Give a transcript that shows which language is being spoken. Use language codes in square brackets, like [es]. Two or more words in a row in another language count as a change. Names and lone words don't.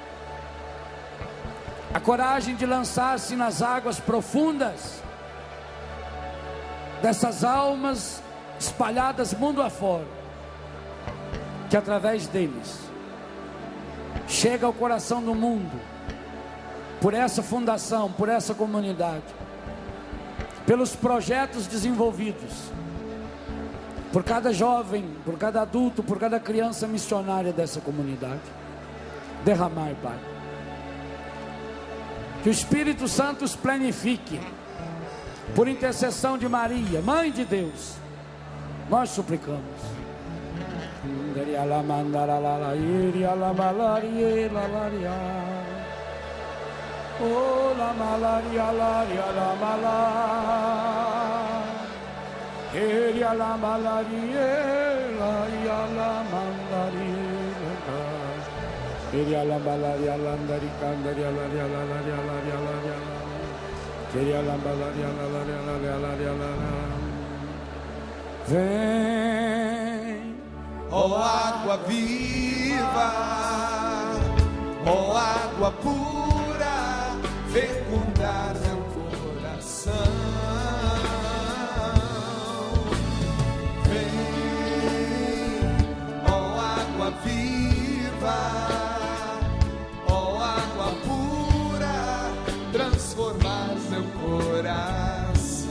[pt] a coragem de lançar-se nas águas profundas dessas almas espalhadas mundo afora, que através deles chega ao coração do mundo, por essa fundação, por essa comunidade, pelos projetos desenvolvidos, por cada jovem, por cada adulto, por cada criança missionária dessa comunidade. Derramai, Pai. Que o Espírito Santo os planifique, por intercessão de Maria, Mãe de Deus, nós suplicamos. Oh, la malaria, la malaria, eria la malaria, la mandaria, eria la malaria, landari candaria, la eria la malaria, la. Vem, ó água viva, ó água pura, fecundar meu coração. Vem, ó água viva, ó água pura, transformar meu coração.